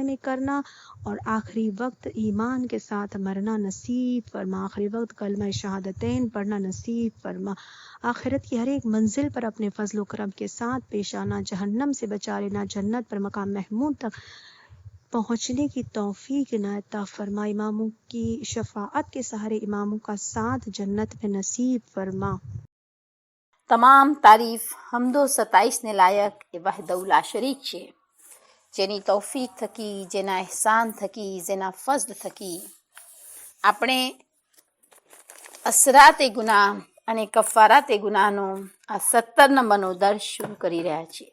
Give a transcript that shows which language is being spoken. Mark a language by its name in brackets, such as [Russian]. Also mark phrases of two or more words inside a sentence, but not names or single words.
[Urdu] میں کرنا اور آخری وقت ایمان کے ساتھ مرنا نصیب فرما، آخری وقت کلمہ شہادتین پڑھنا نصیب فرما، آخرت کی ہر ایک منزل پر اپنے فضل و کرم کے ساتھ پیش آنا، جہنم سے بچا لینا، جنت پر مقام محمود تک پہنچنے کی توفیق عنایت عطا فرما، اماموں کی شفاعت کے سہارے اماموں کا ساتھ جنت میں نصیب فرما۔ [Gujarati] તમામ તારીફ હમદો સતાઈશને લાયક એ વહદઉલા શરીક છે, જેની તૌફીક થકી, જેના એહસાન થકી, જેના ફઝલ થકી આપણે અસરાતે ગુનાહ અને કફારાતે ગુનાહનો આ 17 નંબરનો દર્સ શરૂ કરી રહ્યા છીએ।